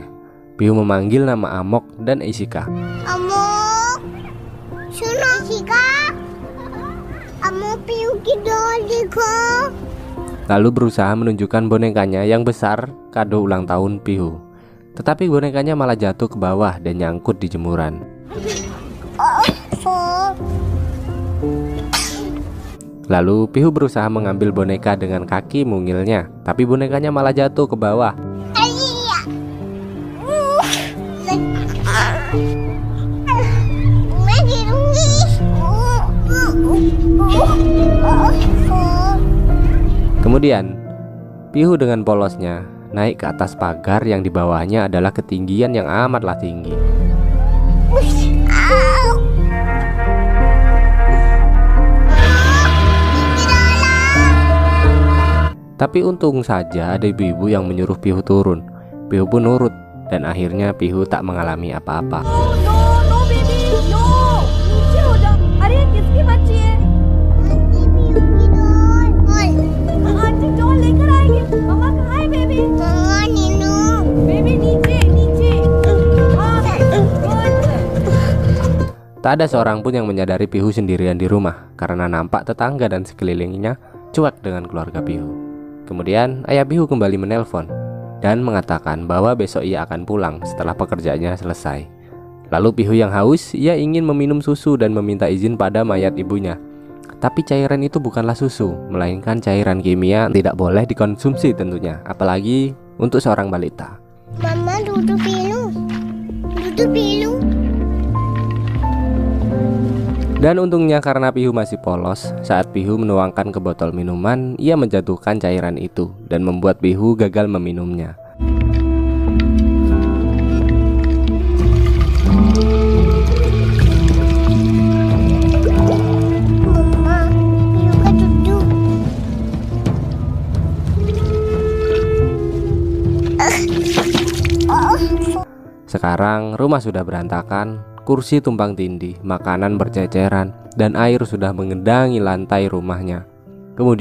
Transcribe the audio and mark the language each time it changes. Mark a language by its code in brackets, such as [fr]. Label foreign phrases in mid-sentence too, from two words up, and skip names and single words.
[id] Pihu memanggil nama Amok dan Ishika. [hi] Amok, सुनो शिका, Amok Pihu की doll देखो। [id] Lalu berusaha menunjukkan bonekanya yang besar kado ulang tahun Pihu. Tetapi bonekanya malah jatuh ke bawah dan nyangkut di jemuran. Lalu Pihu berusaha mengambil boneka dengan kaki mungilnya, tapi bonekanya malah jatuh ke bawah. [hi] मैं गिरूंगी। [id] Kemudian Pihu dengan polosnya naik ke atas pagar yang di bawahnya adalah ketinggian yang amatlah tinggi. Tapi untung saja ada ibu-ibu yang menyuruh Pihu turun. Pihu pun nurut dan akhirnya Pihu tak mengalami apa-apa. [en] no baby no, [hi] नीचे हो जा। अरे ये किसकी बच्ची है? आंटी Pihu की doll। आंटी डॉल लेकर आएंगे। मम्मा कहाँ है बेबी? मम्मा नीनू। बेबी नीचे नीचे। हाँ, good। [id] Tak ada seorang pun yang menyadari Pihu sendirian di rumah karena nampak tetangga dan sekelilingnya cuek dengan keluarga Pihu. Kemudian ayah Pihu kembali menelpon dan mengatakan bahwa besok ia akan pulang setelah pekerjaannya selesai. Lalu Pihu yang haus, ia ingin meminum susu dan meminta izin pada mayat ibunya. Tapi cairan itu bukanlah susu, melainkan cairan kimia, tidak boleh dikonsumsi tentunya, apalagi untuk seorang balita. [hi] मम्मा दूध पी लूं? दूध पी लूं? [id] Dan untungnya karena Pihu masih polos, saat Pihu menuangkan ke botol minuman, ia menjatuhkan cairan itu dan membuat Pihu gagal meminumnya. [hi] मम्मा Pihu का दुद्धू। [id] Sekarang rumah sudah berantakan, kursi tumpang tindih, makanan berceceran, dan air sudah mengendangi lantai rumahnya.